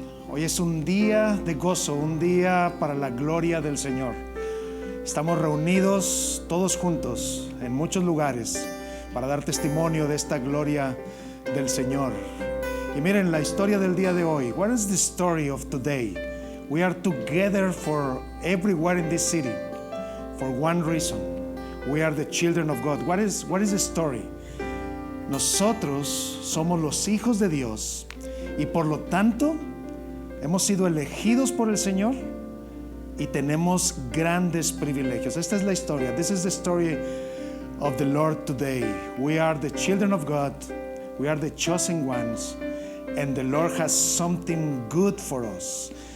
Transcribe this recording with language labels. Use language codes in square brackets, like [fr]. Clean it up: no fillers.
[es] Hoy es un día de gozo, un día para la gloria del Señor. Estamos reunidos todos juntos en muchos lugares para dar testimonio de esta gloria del Señor. Y miren la historia del día de hoy. [en] What is the story of today? We are together for everywhere in this city for one reason. We are the children of God. What is the story? [es] Nosotros somos los hijos de Dios y por lo tanto hemos sido elegidos por el Señor y tenemos grandes privilegios. Esta es la historia. [en] This is the story of the Lord today. We are the children of God. We are the chosen ones. And the Lord has something good for us.